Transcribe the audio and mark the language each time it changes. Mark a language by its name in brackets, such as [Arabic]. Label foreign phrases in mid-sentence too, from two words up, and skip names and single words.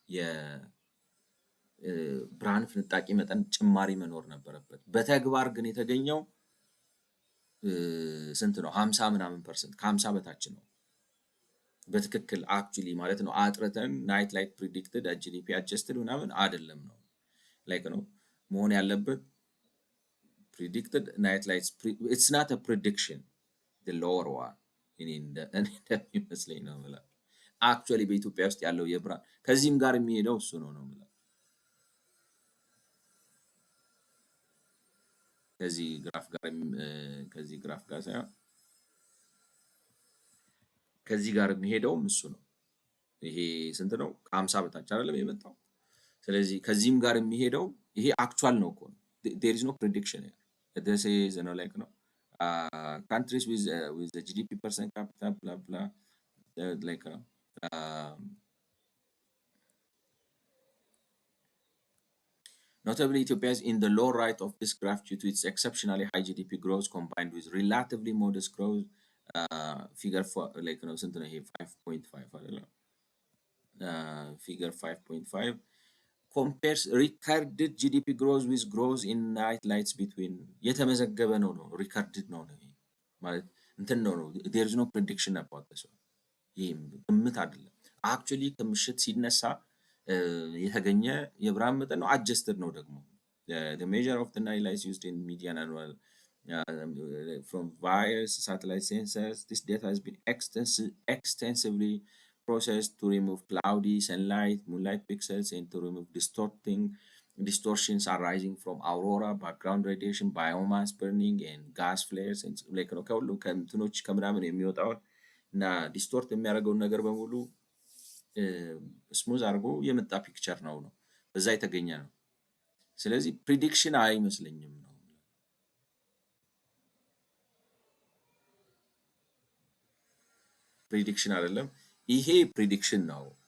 [Amharic] የብርሃን ፍንጣቂ መጠን ጭማሪ መኖር ነበረበት። በተግባር ግን የተገኘው ስንት ነው 50 ምናምን ፐርሰንት ከ50 በታች ነው በትክክል አክቹአሊ ማለት ነው። አጥርተን [English] night light predicted GDP adjusted [Amharic] ምናምን አይደለም ነው ላይክ ነው መሆን ያለበት [English] predicted night lights it's not a prediction the lower one [Amharic] እንደሚመስለኝ ነው ማለት አክቹአሊ በኢትዮጵያ ውስጥ ያለው የብርሃን ከዚህም ጋር የሚሄደው እሱ ነው ማለት ከዚህ ግራፍ ጋር ሳይሆን ከዚህ ጋር የሚሄደውም እሱ ነው። ይሄ ስንት ነው? ከ50 በታች አይደለም የመጣው። ስለዚህ ከዚህም ጋር የሚሄደው ይሄ አክቹዋል ነው እኮ ነው። [English] there is no prediction this is like no countries with the GDP percent capita blah blah like notably, Ethiopia is in the low right of this graph due to its exceptionally high GDP growth combined with relatively modest growth. Figure for like [Amharic] ስንት ነው ይሄ 5.5 አይደለም [English] figure 5.5 compares recorded GDP growth with growth in night lights between የተመዘገበ [Amharic] ነው recorded ነው ማለት እንትን ነው [English] there is no prediction about this one [Amharic] ይሄም ግምት አይደለም [English] actually [Amharic] ከምሽት ሲነሳ የተገኘ የብርሃን መጠን ነው [English] adjusted [Amharic] ነው ደግሞ [English] the measure of the night lights used in median annual from various satellite sensors this data has been extensively processed to remove cloudy sunlight, moonlight pixels, and to remove distortions arising from aurora, background radiation, biomass burning, and gas flares. And like [Amharic] ከሁሉ ከእንትኖች ከምናምን የሚወጣውን እና ዲስቶርት የሚያደርገውን ነገር በሙሉ ስሙዝ አድርጎ የመጣ ፒክቸር ነው በዛ የተገኘ ነው። ስለዚህ ፕሪዲክሽን አይመስለኝም ነው ፕሪዲክሽን አይደለም። ይሄ ፕሪዲክሽን ነው።